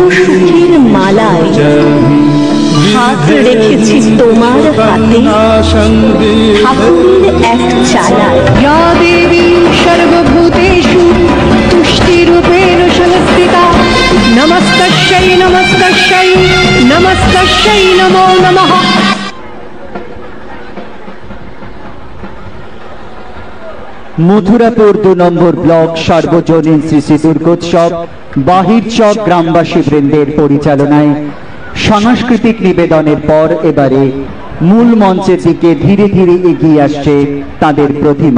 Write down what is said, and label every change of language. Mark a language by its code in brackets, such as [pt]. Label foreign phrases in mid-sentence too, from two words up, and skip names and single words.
[bn] সুখের মালায় হাত রেখেছি তোমার হাতে, ঠাকুরের এক চালায়। [sa] या देवी सर्वभूतेषु तुष्टिरूपेण संस्थिता नमस्तस्यै नमस्तस्यै नमस्तस्यै नमो नमः। [bn] মথুরাপুর 2 নম্বর ব্লক সার্বজনীন শ্রী শ্রী দুর্গোৎসব বাহিরচক গ্রামবাসী বৃন্দের পরিচালনায় সাংস্কৃতিক নিবেদনের পর এবারে মূল মঞ্চের দিকে ধীরে ধীরে এগিয়ে আসছে তাদের প্রতিমা।